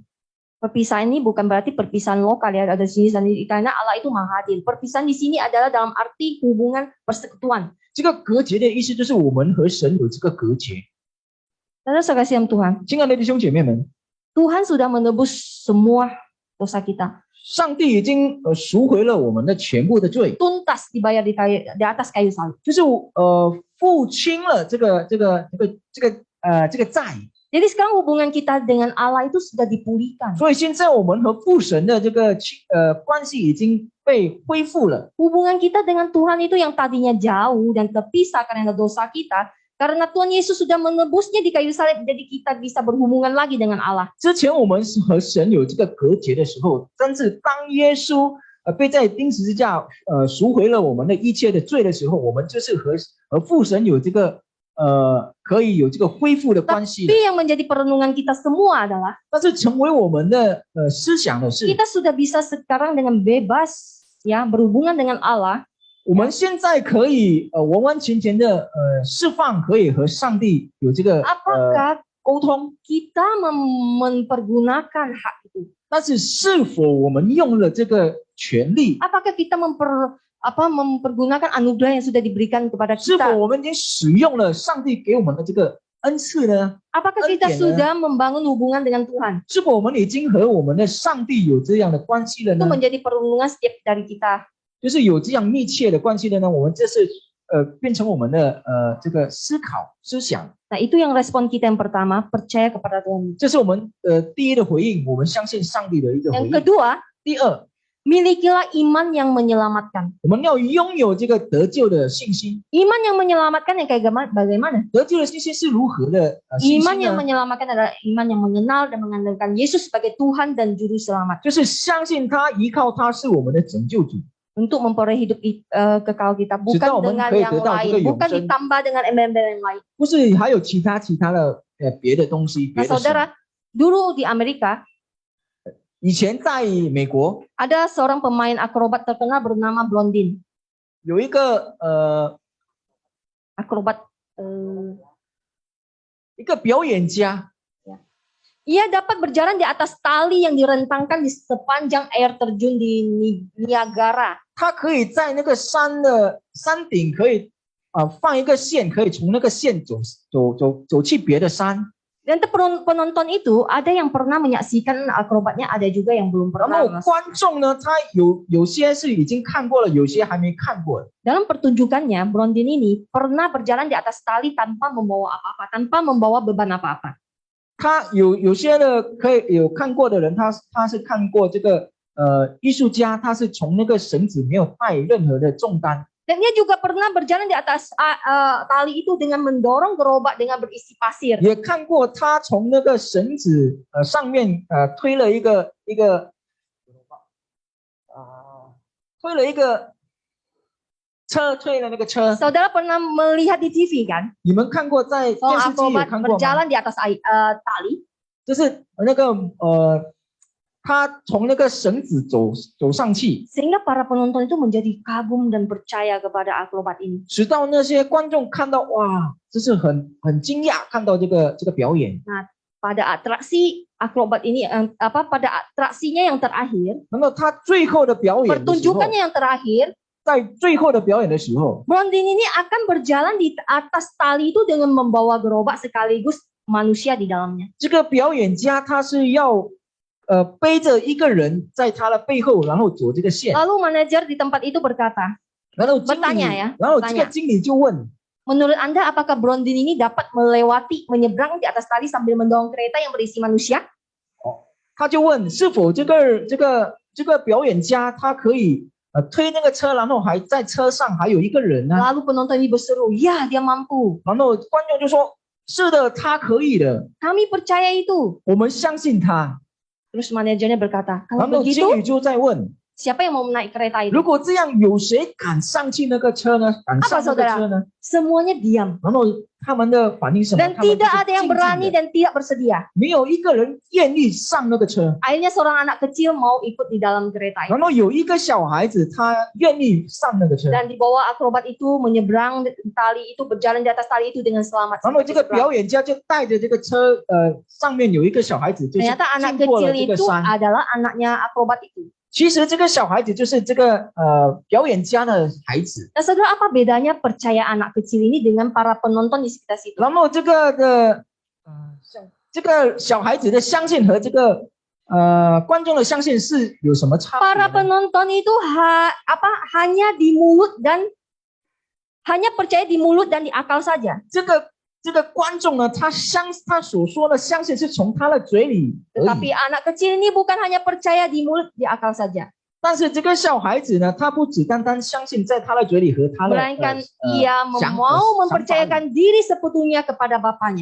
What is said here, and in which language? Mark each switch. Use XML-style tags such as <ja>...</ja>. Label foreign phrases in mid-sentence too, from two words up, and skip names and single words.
<id>Perpisahan ini bukan berarti perpisahan lokal ya, ada di sini karena Allah itu Maha Adil. Perpisahan di sini adalah dalam arti hubungan persekutuan.</id> <zh>这个隔绝的意思就是我们和神有这个隔绝。</zh> <id>Saudara sekasihan Tuhan,</id> <zh>亲爱的弟兄姐妹们，</zh> <id>Tuhan sudah menebus semua dosa kita.</id> <zh>上帝已经赎回了我们的全部的罪，</zh> <id>Tuntas dibayar di atas kayu salib.</id> <zh>就是付清了这个债。</zh> <id>Jadi sekarang hubungan kita dengan Allah itu sudah dipulihkan.</id> <zh>所以现在我们和父神的这个关系已经被恢复了。</zh> <id>Hubungan kita dengan Tuhan itu yang tadinya jauh dan terpisah karena dosa kita, karena Tuhan Yesus sudah menebusnya di kayu salib, jadi kita bisa berhubungan lagi dengan Allah.</id> <zh>之前我们是和神有这个隔绝的时候，但是当耶稣被在钉十字架赎回了我们的一切的罪的时候，我们就是和父神有这个可以有这个恢复的关系了。</zh> <id>Tapi yang menjadi perenungan kita semua adalah</id> <zh>但是成为我们的思想的是，</zh> <id>kita sudah bisa sekarang dengan bebas ya berhubungan dengan Allah.</id> <zh>我们现在可以完完全全的释放，可以和上帝有这个</zh> <id>Apakah</id> <zh>沟通。</zh> <id>kita mempergunakan hak itu?</id> <zh>但是是否我们用了这个权利？</zh> <id>Apakah kita mempergunakan anugerah yang sudah diberikan kepada</id> <zh>是否</zh> <id>kita?</id> <zh>我们已经使用了上帝给我们的这个恩赐呢？</zh> <id>Apakah kita sudah membangun hubungan dengan Tuhan?</id> <zh>是否我们已经和我们的上帝有这样的关系了</zh> <id>Itu</id> <zh>呢？</zh> <id>menjadi perenungan setiap dari kita.</id> <zh>就是有这样密切的关系了呢？我们这是变成我们的这个思想。</zh> <id>Nah, itu yang respon kita yang pertama, percaya kepada Tuhan.</id> <zh>这是我们第一的回应，我们相信上帝的一个回</zh> <id>Yang</id> <zh>应。</zh> <id>kedua,</id> <zh>第二，</zh> <id>Milikilah iman yang menyelamatkan.</id> <zh>我们要拥有这个得救的信心。</zh> <id>Iman yang menyelamatkan yang kayak bagaimana?</id> <zh>得救的信心是如何的信</zh> <id>Iman</id> <zh>心</zh> <id>yang</id> <zh>呢？</zh> <id>menyelamatkan adalah iman yang mengenal dan mengandalkan Yesus sebagai Tuhan dan Juru Selamat</id> <zh>就是相信他，依靠他是我们的拯救主，</zh> <id>untuk memperoleh hidup kekal kita, bukan Sedang dengan kaya yang detail lain, juga bukan Yongsen. ditambah dengan embel-embel yang lain.</id> <zh>不是还有其他的别的东西，</zh> <id>Nah,</id> <zh>别的神。</zh> <id>saudara, dulu di Amerika</id> <zh>以前在美国</zh> <id>ada seorang pemain akrobat terkenal bernama Blondin.</id> <zh>有一个</zh> <id>Akrobat,</id> <zh>一个表演家，</zh> <id>ia dapat berjalan di atas tali yang direntangkan di sepanjang air terjun di Niagara.</id> <zh>他可以在那个山顶可以放一个线，可以从那个线走去别的山。</zh> <id>Dan penonton itu ada yang pernah menyaksikan akrobatnya, ada juga yang belum</id> <zh>然</zh> <id>pernah.</id> <zh>后观众呢，他有些是已经看过了，有些还没看过。</zh> <id>Dalam pertunjukannya, Blondin ini pernah berjalan di atas tali tanpa membawa apa-apa, tanpa membawa beban apa-apa.</id> <zh>他有些的可以有看过的人，他是看过这个艺术家，他是从那个绳子没有带任何的重担。</zh> <id>Dan dia juga pernah berjalan di atas tali itu dengan mendorong gerobak dengan berisi pasir.</id> <zh>也看过他从那个绳子上面推了一个车，推了那个车。</zh> <id>Saudara pernah melihat di TV kan?</id> <zh>你们看过在电</zh> <id>Seorang</id> <zh>视机有</zh> <id>akrobat</id> <zh>看过吗？</zh> <id>berjalan di atas tali.</id> <zh>就是那个他从那个绳子走上去，</zh> <id>Sehingga para penonton itu menjadi kagum dan percaya kepada akrobat ini.</id> <zh>直到那些观众看到，哇，这是很惊讶，看到这个表演。</zh> <id>Pada atraksi akrobat ini, pada atraksinya yang terakhir,</id> <zh>然后他最后的表演的时候，</zh> <id>pertunjukannya yang terakhir,</id> <zh>在最后的表演的时候，</zh> <id>Blondin ini akan berjalan di atas tali itu dengan membawa gerobak sekaligus manusia di dalamnya.</id> <zh>这个表演家他是要背着一个人在他的背后，然后走这个线。</zh> <id>Lalu manajer di tempat itu berkata,</id> <zh>然后经理</zh> <id>bertanya ya，</id> <zh>然后这个</zh> <id>bertanya</id> <zh>经理就问，</zh> <id>menurut Anda apakah Blondin ini dapat menyeberang di atas tali sambil mendorong kereta yang berisi manusia?</id> <zh>他就问是否这个表演家他可以推那个车，然后还在车上还有一个人呢？</zh> <id>Lalu penonton ini berseru, ya dia mampu.</id> <zh>然后观众就说：“是的，他可以的，</zh> <id>Kami percaya itu.</id> <zh>我们相信他。</zh> <id>Terus manajernya berkata, ” kalau</id> <zh>然后经</zh> <id>begitu</id> <zh>理就在问</zh> <id>siapa yang mau naik kereta：“ itu?</id> <zh>如果这样，有谁敢上去那个车呢？敢上那个车呢</zh> <id>Semuanya diam. ？”</id> <zh>然后他们的反应是什么？</zh> <id>Dan</id> <zh>他们就</zh> <id>tidak</id> <zh>是</zh> <id>ada yang</id> <zh>静静</zh> <id>berani</id> <zh>的，</zh> <id>dan tidak bersedia.</id> <zh>没有一个人愿意上那个车。</zh> <id>Akhirnya seorang anak kecil mau ikut di dalam kereta itu. 然后有一个小孩子，他愿意上那个车。 Dan di bawah akrobat itu menyeberang tali itu, berjalan di atas tali itu dengan selamat.</id> <zh>然后</zh> <id>sampai</id> <zh>这个</zh> <id>seberang.</id> <zh>表演家就带着这个车，上面有一个小孩子，就是</zh> <id>Ternyata anak</id> <zh>经过了</zh> <id>kecil</id> <zh>这个</zh> <id>itu</id> <zh>山。</zh> <id>adalah anaknya akrobat itu.</id> <zh>其实这个小孩子就是这个表演家的孩子。</zh> <id>Nah, saudara, apa bedanya percaya anak kecil ini dengan para penonton di sekitar situ?</id> <zh>然后这个小孩子的相信和这个观众的相信是有什么差别</zh> <id>Para</id> <zh>呢？</zh> <id>penonton itu hanya di mulut dan hanya percaya di mulut dan di akal saja.</id> <zh>这个观众呢，他所说的相信是从他的嘴里而</zh> <id>Tetapi</id> <zh>已，</zh> <id>anak kecil ini bukan hanya percaya di mulut, di akal saja.</id> <zh>但是这个小孩子呢，他不只单单相信在他的嘴里和他的</zh> <id>Melainkan ia</id> <zh>想</zh> <id>mau</id> <zh>法里，</zh> <id>mempercayakan diri sepenuhnya kepada bapaknya.</id>